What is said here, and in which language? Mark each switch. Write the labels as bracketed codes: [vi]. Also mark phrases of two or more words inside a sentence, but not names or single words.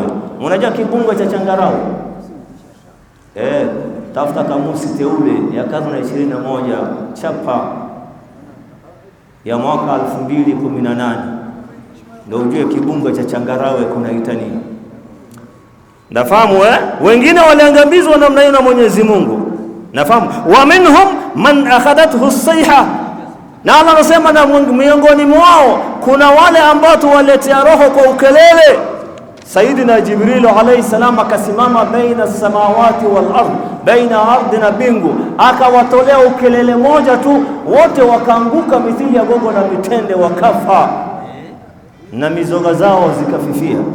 [sw] Unajua kibunga cha changarawe? Tafuta kamusi teule ya karne ya 21 chapa ya mwaka 2018 ndio ujue kibunga cha changarawe kunaita nini. Nafahamu wengine waliangamizwa namna hiyo na Mwenyezi Mungu. Nafahamu [ar] ومنهم من أخذته الصيحة, [sw] na Allah anasema na miongoni mwao kuna wale ambao tuwaletea roho kwa ukelele. Sayyidina Jibril [ar] عليه السلام [sw] akasimama [ar] بين السماوات والأرض, [sw] baina ardhi na bingu, akawatolea ukelele moja tu, wote wakaanguka mithili ya gogo na mitende, wakafa na mizoga zao zikafifia.